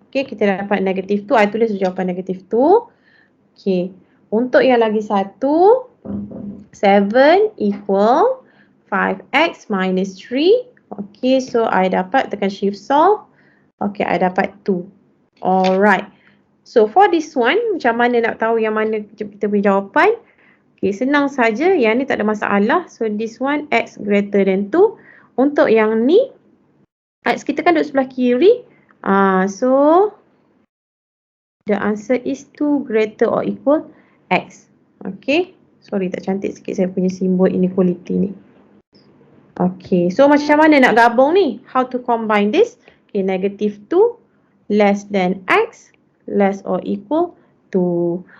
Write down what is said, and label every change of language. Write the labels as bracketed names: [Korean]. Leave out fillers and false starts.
[Malay] Okay, kita dapat negative 2. I tulis jawapan negative 2. Okay, untuk yang lagi satu, [English] 7 equal 5x minus 3. [Malay] Okay, so I dapat tekan shift solve. Okay, I dapat 2. Alright. [English] So for this one, [Malay] macam mana nak tahu yang mana kita punya jawapan? Okay, senang saja. Yang ni tak ada masalah. [English] So this one x greater than 2. [Malay] Untuk yang ni, x kita kan duduk sebelah kiri. [English] So the answer is 2 greater or equal x. [Malay] Okay. Sorry, tak cantik sikit saya punya simbol inequality ni. Okay. So macam mana nak gabung ni? [English] How to combine this? [Malay] Okay. [English] Negative 2 less than x less or equal 2.